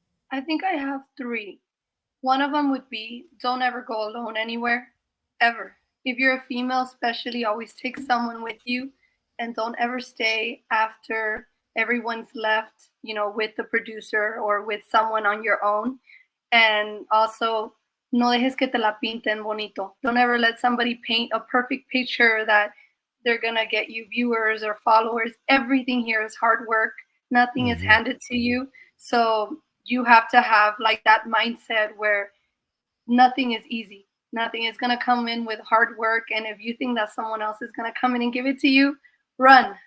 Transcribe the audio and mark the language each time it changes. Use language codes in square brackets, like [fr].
[en] I think I have 3. One of them would be, don't ever go alone anywhere, ever. If you're a female, especially, always take someone with you, and don't ever stay after everyone's left, with the producer or with someone on your own. And also, [es] no dejes que te la pinten bonito. [en] Don't ever let somebody paint a perfect picture that they're going to get you viewers or followers. Everything here is hard work. Nothing is handed to you. So you have to have like that mindset where nothing is easy. Nothing is going to come in with hard work. And if you think that someone else is going to come in and give it to you, run.